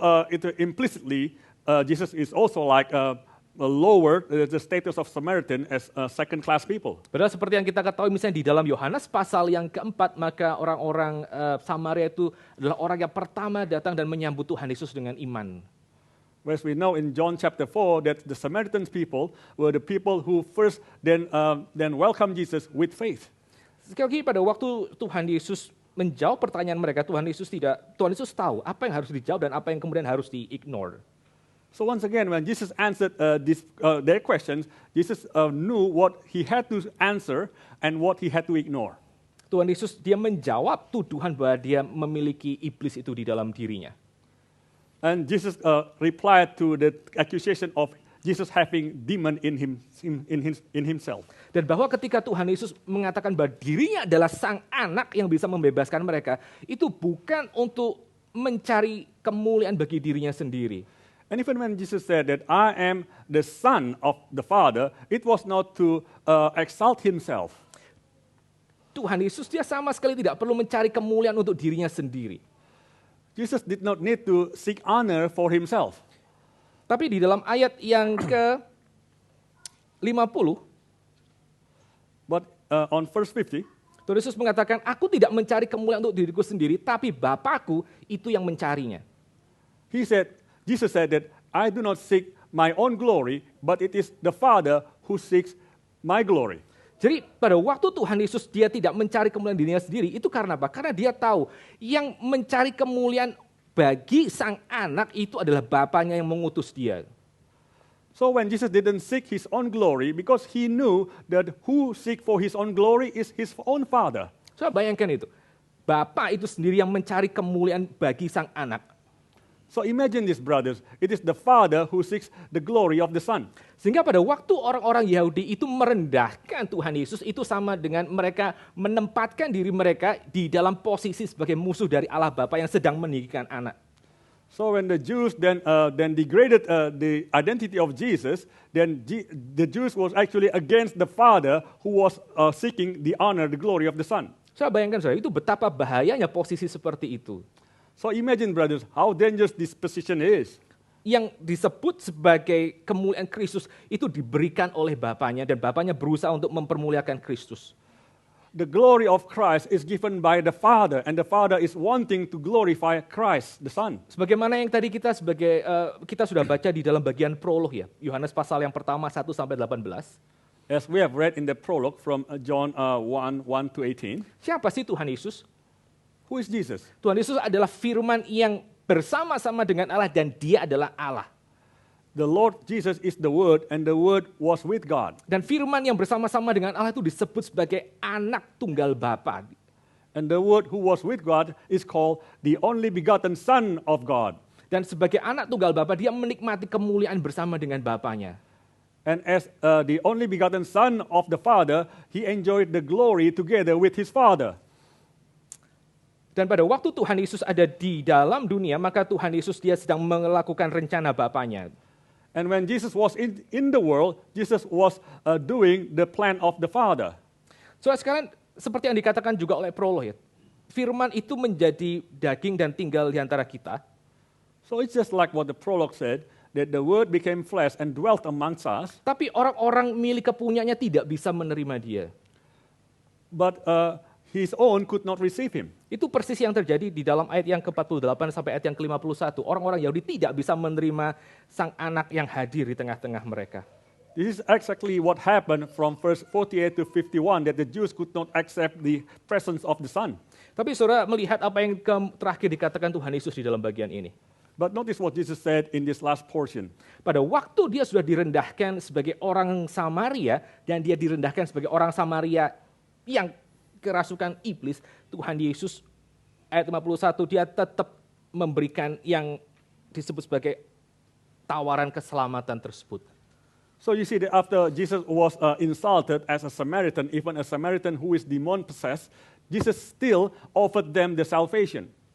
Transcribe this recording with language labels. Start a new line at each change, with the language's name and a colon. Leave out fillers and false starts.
English: It implicitly Jesus is also like lower the status of Samaritan as second-class people.
Indonesian: Padahal seperti yang kita ketahui misalnya di dalam Yohanes pasal yang keempat, maka orang-orang Samaria itu adalah orang yang pertama datang dan menyambut Tuhan Yesus dengan iman.
English: Whereas we know in John chapter 4 that the Samaritan people were the people who first then welcomed Jesus with faith.
Indonesian: Sekali lagi pada waktu Tuhan Yesus menjawab pertanyaan mereka, Tuhan Yesus tahu apa yang harus dijawab dan apa yang kemudian harus di-ignore.
English: So once again, when Jesus answered their questions, Jesus knew what he had to answer and what he had to ignore.
Indonesian: Tuhan Yesus dia menjawab tuduhan bahwa dia memiliki iblis itu di dalam dirinya.
English: And Jesus replied to the accusation of Jesus having demon in himself.
Indonesian: Dan bahwa ketika Tuhan Yesus mengatakan bahwa dirinya adalah sang anak yang bisa membebaskan mereka, itu bukan untuk mencari kemuliaan bagi dirinya sendiri.
English: And even when Jesus said that I am the son of the Father, it was not to exalt himself.
Indonesian: Tuhan Yesus dia sama sekali tidak perlu mencari kemuliaan untuk dirinya sendiri.
English: Jesus did not need to seek honor for himself.
Indonesian: Tapi di dalam ayat yang ke-50,
English: But on verse 50,
Indonesian: Tuhan Yesus mengatakan, aku tidak mencari kemuliaan untuk diriku sendiri, tapi Bapakku itu yang mencarinya.
English: Jesus said that I do not seek my own glory, but it is the Father who seeks my glory.
Indonesian: Jadi pada waktu Tuhan Yesus dia tidak mencari kemuliaan dirinya sendiri, itu karena apa? Karena dia tahu yang mencari kemuliaan bagi sang anak itu adalah Bapaknya yang mengutus dia.
English: So when Jesus didn't seek his own glory, because he knew that who seek for his own glory is his own Father.
Indonesian: So bayangkan itu, Bapa itu sendiri yang mencari kemuliaan bagi sang anak.
English: So imagine this, brothers. It is the Father who seeks the glory of the Son.
Indonesian: Sehingga pada waktu orang-orang Yahudi itu merendahkan Tuhan Yesus, itu sama dengan mereka menempatkan diri mereka di dalam posisi sebagai musuh dari Allah Bapa yang sedang meninggikan anak.
English: So when the Jews then degraded the identity of Jesus, then the Jews was actually against the Father who was seeking the honor, the glory of the Son.
Indonesian: Saya bayangkan saudara, itu betapa bahayanya posisi seperti itu.
English: So imagine, brothers, how dangerous this position is.
Indonesian: Yang disebut sebagai kemuliaan Kristus itu diberikan oleh Bapaknya dan Bapaknya berusaha untuk mempermuliakan Kristus.
English: The glory of Christ is given by the Father, and the Father is wanting to glorify Christ, the Son.
Indonesian: Sebagaimana yang tadi kita sudah baca di dalam bagian prolog ya, Yohanes pasal yang pertama 1 sampai 18.
English: As we have read in the prologue from John 1 to 18.
Indonesian: Siapa sih Tuhan Yesus?
English: Who is Jesus?
Indonesian: Tuhan Yesus adalah firman yang bersama-sama dengan Allah dan dia adalah Allah.
English: The Lord Jesus is the Word, and the Word was with God.
Indonesian: Dan firman yang bersama-sama dengan Allah itu disebut sebagai anak tunggal Bapa.
English: And the Word who was with God is called the only begotten Son of God.
Indonesian: Dan sebagai anak tunggal Bapa, dia menikmati kemuliaan bersama dengan Bapaknya.
English: And as the only begotten Son of the Father, he enjoyed the glory together with his Father.
Indonesian: Dan pada waktu Tuhan Yesus ada di dalam dunia, maka Tuhan Yesus dia sedang melakukan rencana Bapaknya.
English: And when Jesus was in the world, Jesus was doing the plan of the Father.
Indonesian: So sekarang seperti yang dikatakan juga oleh prolog ya, firman itu menjadi daging dan tinggal di antara kita.
English: So it's just like what the prologue said, that the Word became flesh and dwelt amongst us.
Indonesian: Tapi orang-orang milik kepunyaannya tidak bisa menerima dia.
English: But his own could not receive him.
Indonesian: Itu persis yang terjadi di dalam ayat yang ke-48 sampai ayat yang ke-51. Orang-orang Yahudi tidak bisa menerima sang anak yang hadir di tengah-tengah mereka.
English: This is exactly what happened from verse 48 to 51, that the Jews could not accept the presence of the Son.
Indonesian: Tapi saudara melihat apa yang terakhir dikatakan Tuhan Yesus di dalam bagian ini.
English: But notice what Jesus said in this last portion.
Indonesian: Pada waktu dia sudah direndahkan sebagai orang Samaria, dan dia direndahkan sebagai orang Samaria yang kerasukan iblis, Tuhan Yesus ayat 51 dia tetap memberikan yang disebut sebagai tawaran keselamatan tersebut.
English: So you see that after Jesus was insulted as a Samaritan, even a Samaritan who is demon possessed, Jesus still offered them the salvation.